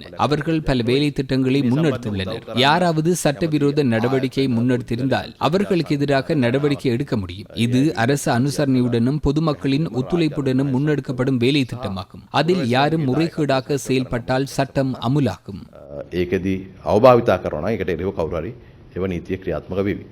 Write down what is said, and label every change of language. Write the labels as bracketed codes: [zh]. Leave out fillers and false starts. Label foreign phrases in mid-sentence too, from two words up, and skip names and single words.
[ta] அவர்கள் பல வேலை திட்டங்களை முன்னெடுத்துள்ளனர். யாராவது சட்டவிரோத நடவடிக்கை முன்னெடுத்திருந்தால் அவர்களுக்கு எதிராக நடவடிக்கை எடுக்க முடியும். இது அரசு அனுசரணையுடனும் பொதுமக்களின் ஒத்துழைப்புடனும் முன்னெடுக்கப்படும் வேலை திட்டமாகும். அதில் யாரும் முறைகேடாக செயல்பட்டால் சட்டம் அமுலாகும். [si] ඒකෙදී අවභාවිතා කරනවා. ඒකට එරෙහිව කවුරු හරි එව නීතිය ක්‍රියාත්මක වෙවි.